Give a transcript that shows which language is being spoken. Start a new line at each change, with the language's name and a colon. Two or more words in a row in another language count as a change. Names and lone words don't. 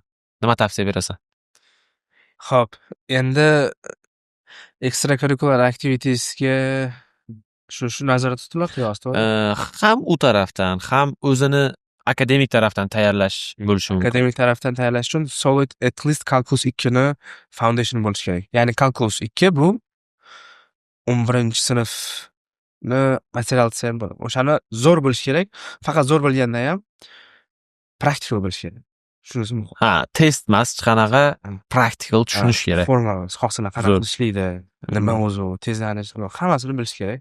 Uzbek: Nima tavsiya berasan? Xo'p, endi
English: extracurricular activitiesga
Uzbek: shu nazarda tutiladi yo'qmi? Ham u tarafdan, ham o'zini akademik tarafdan tayyorlash bo'lishi mumkin. Akademik tarafdan tayyorlash uchun
English: solid at least calculus 2
Uzbek: ni foundation bo'lishi kerak. Ya'ni calculus 2 bu 11-sinfni materialisi ham bo'ladi. O'shani zo'r bilish kerak. Faqat zo'r bilganda ham praktikal bilish kerak. Shunisi muhim. Test emas, qanaqa praktikal tushunish kerak. Formula, xohsana qanaqa ishlaydi, nima o'zi, tezlanish, hammasini bilish kerak.